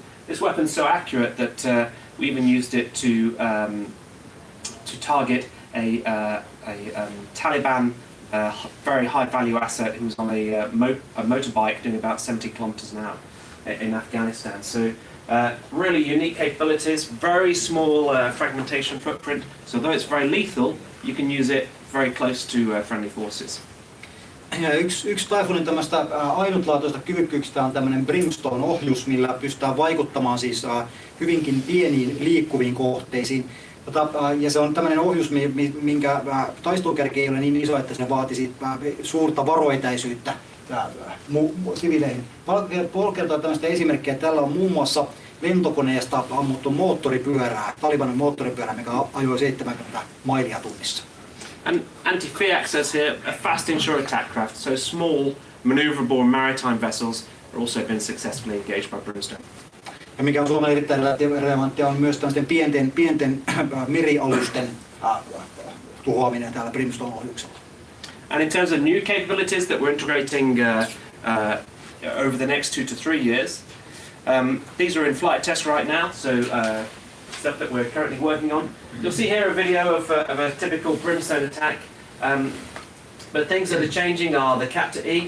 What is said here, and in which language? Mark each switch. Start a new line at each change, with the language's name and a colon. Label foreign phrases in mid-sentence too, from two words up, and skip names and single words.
English: This weapon's so accurate that we even used it to target a Taliban very high-value asset who was on a motorbike doing about 70 kilometers an hour in Afghanistan. So Really unique capabilities, very small fragmentation footprint, so though it's very lethal, you can use it very close to friendly forces.
Finnish: Ja yksi Typhonin tämmöistä ainutlaatuista kyvykkyyksistä on tämmöinen Brimstone-ohjus, millä pystytään vaikuttamaan siis hyvinkin pieniin liikkuviin kohteisiin. Ja se on tämmöinen ohjus, minkä taistelukärki ei ole niin iso, että se vaatisi suurta varoetäisyyttä siviileihin. Paul kertoo tämmöistä esimerkkiä, että tällä on muun muassa lentokoneesta ammuttu moottoripyörää, Talibanin moottoripyörää, mikä ajoi 70 mailia tunnissa.
English: And anti-FIAC says here, a fast inshore attack craft, so small, maneuverable maritime vessels are also been successfully engaged by Brimstone.
Finnish: Ja mikä on Suomelle erittäin relevanttia, on myös tämmöisten pienten merialusten tuhoaminen täällä Brimstone-ohjuksella.
English: And in terms of new capabilities that we're integrating over the next 2 to 3 years, these are in flight test right now, so stuff that we're currently working on. You'll see here a video of a typical Brimstone attack, but things that are changing are the Captor-E.